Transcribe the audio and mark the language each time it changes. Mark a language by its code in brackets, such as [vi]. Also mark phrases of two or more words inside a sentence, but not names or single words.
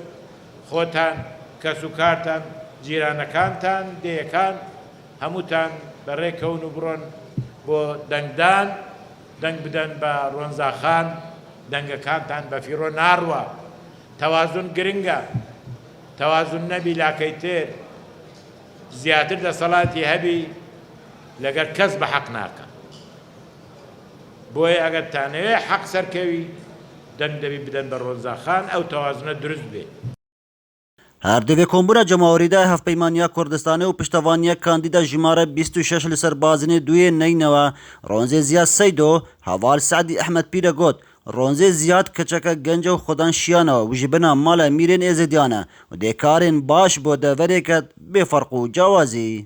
[ckb] خۆتان کەس و کارتان جیرانەکانتان دێیەکان هەمووتان بەڕێکەون و بڕۆن بۆ دەنگدان دەنگ بدەن بە ڕۆنزاخان دەنگەکانتان بە فیرۆ ناڕوە تەوازن گرنگە تەوازن نەبی لاکەی تێر زیاتر دەسەڵاتی هەبی لەگەر کەس بە حەق ناکە بۆیە ئەگەر تانەوێ حەق سەرکەوی دەنگ دەبی بدەن بە ڕۆنزاخان ئەو تەوازنە دروست بێ. [ku] Her divê Komboona Cumhurî de Hevpeymaniya Kurdistanê û piştevaniya kandîda jimara 26 li ser bazinê duyê neynewe Ronzê Ziyad Seydo heval Seîdî Ehmed Pîrê got Ronzê Ziyad keçeke genc û xudan şiyana û ji bina mala mîrên êzidiyan e û dê karên baş bo deverêket bêferq û cawazî.